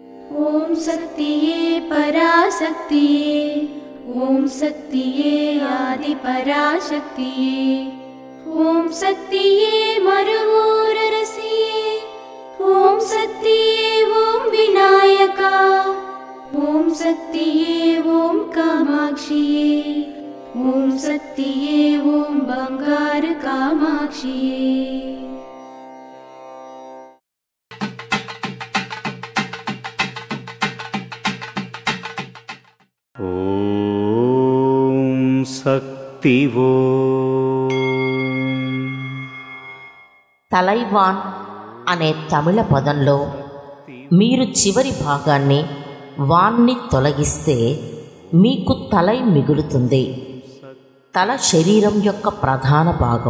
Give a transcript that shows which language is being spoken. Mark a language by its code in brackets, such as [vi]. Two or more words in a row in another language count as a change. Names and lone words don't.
[ta] ஓம் சக்தியே பராசக்தியே, ஓம் சக்தியே ஆதி பராசக்தியே, ஓம் சக்தியே மருவூரரசியே, ஓம் சக்தியே ஓம் விநாயகா, ஓம் சக்தியே ஓம் காமாட்சியே, ஓம் சக்தியே ஓம் பங்கார காமாட்சியே। ஓம் சக்தி வோ [te] తలైవాన్ అనే తమిళ పదంలో మీరు చివరి భాగాన్ని వాన్ని తొలగిస్తే మీకు తలై మిగులుతుంది. తల శరీరం యొక్క ప్రధాన భాగం.